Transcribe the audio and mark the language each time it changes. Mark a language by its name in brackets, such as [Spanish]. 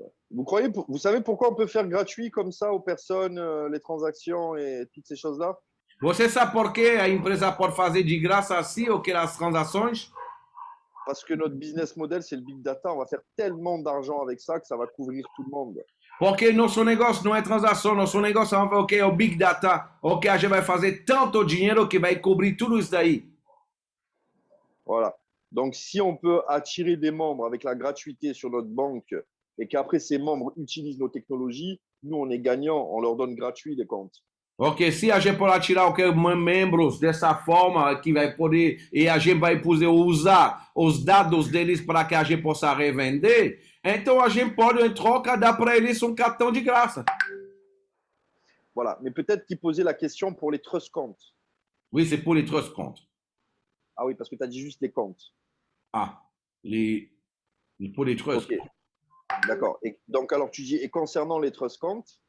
[French] Vous savez pourquoi on peut faire gratuit comme ça aux personnes, les transactions et toutes ces choses-là? [Portuguese] Você sabe por que a empresa pode fazer de graça assim ou que as transações? [French] Parce que notre business model, c'est le big data. On va faire tellement d'argent avec ça que ça va couvrir tout le monde. [Portuguese] Porque nosso negócio não é transação, nosso negócio é o Big Data. Ok, a gente vai fazer tanto dinheiro que vai cobrir tudo isso daí. [French] Voilà. Donc, si on peut attirer des membres avec la gratuité sur notre banque et qu'après ces membres utilisent nos technologies, nous, on est gagnant, on leur donne gratuit les comptes. [Portuguese] Ok, se a gente pode tirar membros dessa forma, que vai poder, e a gente vai poder usar os dados deles para que a gente possa revender, então a gente pode, em troca, dar para eles cartão de graça. [French] Voilà. Mais peut-être qu'ils posaient la question pour les trust comptes. Oui, c'est pour les trust comptes. Ah oui, parce que tu as dit juste les comptes. Ah, pour les trust. Ok. D'accord. Et donc, alors, tu dis, et concernant les trust comptes,